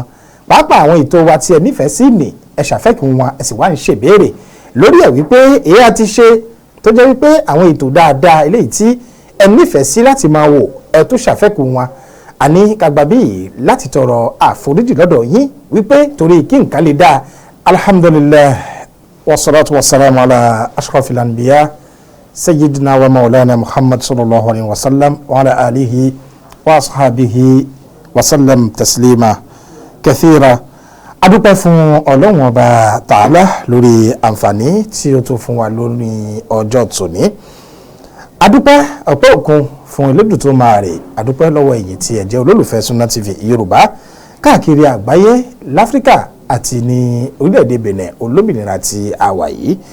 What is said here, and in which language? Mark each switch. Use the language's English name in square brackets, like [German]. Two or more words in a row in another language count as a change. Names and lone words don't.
[Yoruba] Pàápàá àwọn ètò wa tí ẹ nífẹ̀ẹ́ sí ní ẹ ṣàfẹ́kù wọn, ẹ sì wá ń ṣèbéèrè lórí ẹ̀ wípé èyí a ti ṣe tó jẹ́ wípé àwọn ètò dáadáa eléyìí tí ẹ nífẹ̀ẹ́ sí láti máa wò ẹ tó ṣàfẹ́kù wọn. Àní kagbà bíi láti tọrọ àforíjì lọ́dọ̀ yín wípé torí kí nǹkan lè dáa. [Arabic] الحمد لله والصلاة والسلام على أشرف الأنبياء سيدنا ومولانا محمد صلى الله عليه وسلم وعلى آله وأصحابه وسلم تسليما كثيرا. [Yoruba] Adúpẹ́ fún Ọlọ́run Ọba Ta'ala lórí àǹfààní tí ó tó fún wa lórí ọjọ́ tòní. Adúpẹ́ ọpẹ́ òkun fún Elédùn tó máa rè. Adúpẹ́ lọ́wọ́ ẹ̀yin tí ẹ jẹ́ olólùfẹ́ Sunna TV Yorùbá káàkiri àgbáyé, láfíríkà àti ní orílẹ̀-èdè Benin olómìnira tí a wà yìí.